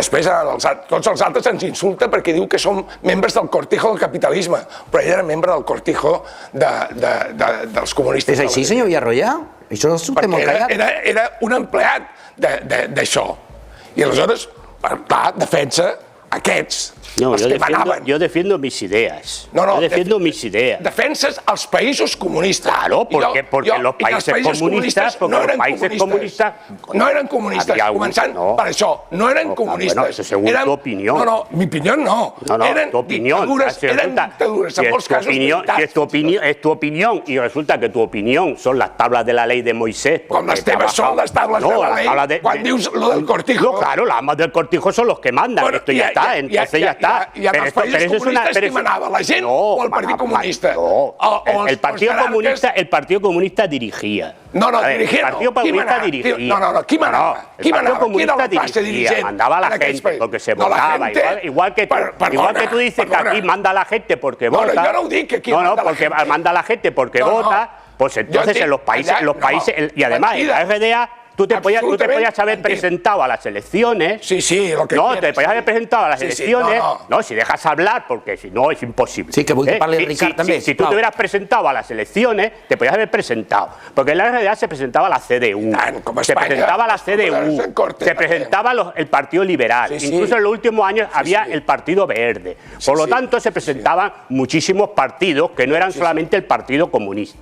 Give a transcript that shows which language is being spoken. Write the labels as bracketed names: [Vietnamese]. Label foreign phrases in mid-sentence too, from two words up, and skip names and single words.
[Catalan] Després tots els altres ens insulta perquè diu que som membres del cortijo del capitalisme, però ell era membre del cortijo dels comunistes. És així, senyor Villarroya? Això és un tema callat. Era un empleat d'això. I aleshores, clar, defensa aquests, els que manaven. [Spanish] Yo defiendo mis ideas. No, yo defiendo mis ideas. [Catalan] Defenses els països comunistes. [Spanish] Claro, porque los países comunistas, [Catalan] no eren comunistes, començant per això, no eren comunistes. [Spanish] Bueno, eso según tu opinión. [Catalan] No, mi opinió no. Eren dictadures, en molts casos militars. [Spanish] Si es tu opinión y resulta que tu opinión son las tablas de la ley de Moisés. [Catalan] Com les teves són les tables [Spanish] de la ley, [Catalan] quan dius lo del cortijo. [Spanish] Claro, las amas del cortijo son los que mandan, esto ya está, entonces ya está. [Catalan] I en els països comunistes qui manava, la gent o el Partit Comunista? [Spanish] No, el Partido Comunista dirigía. No, dirigía no. El Partido Comunista dirigía. [Catalan] No, qui manava? [Spanish] El Partido Comunista dirigía, mandaba a la gente porque se votaba. Igual que tú dices que aquí manda a la gente porque vota. No, yo no digo que aquí manda a la gente. Porque manda a la gente porque vota, pues entonces en los países, y además en la RDA, tú te podías haber presentado a las elecciones. Sí, lo que no, te podías haber presentado a las elecciones. No, si dejas hablar, porque si no es imposible. [Catalan] Sí, que vull parlar Ricard també. [Spanish] Si tú te hubieras presentado a las elecciones, te podías haber presentado. Porque en la realidad se presentaba la CDU, se presentaba la CDU, se presentaba el Partido Liberal. Incluso en los últimos años había el Partido Verde. Por lo tanto, se presentaban muchísimos partidos que no eran solamente el Partido Comunista.